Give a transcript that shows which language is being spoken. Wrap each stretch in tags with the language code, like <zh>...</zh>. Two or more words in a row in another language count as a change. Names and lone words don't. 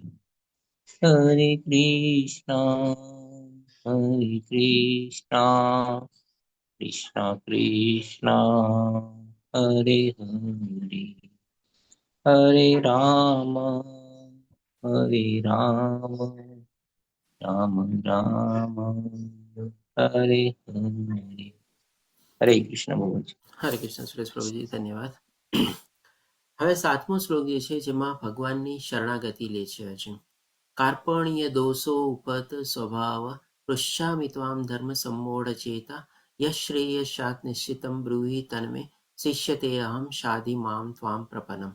<sa>Hare Krishna, Hare Krishna, Krishna Krishna, Hare Hare, Hare Rama, Hare Rama, Rama Rama, Hare Hare.</sa> <gu>હરે કૃષ્ણ બાબુજી. હરે કૃષ્ણ સુરેશ પ્રભુજી, ધન્યવાદ. હવે 7મો શ્લોક જે છે જેમાં ભગવાનની શરણાગતિ લે છે અર્જુન.</gu> <sa>કાર્પણ્ય દોષો ઉપત સ્વભાવ પૃચ્છામિ ત્વામ ધર્મ સંમોઢ ચેતા યશ્રેયસાત નિશ્ચિતમ બ્રૂહિ તન્મે શિષ્યતે અહમ શાધિ મામ ત્વામ પ્રપન્નમ.</sa>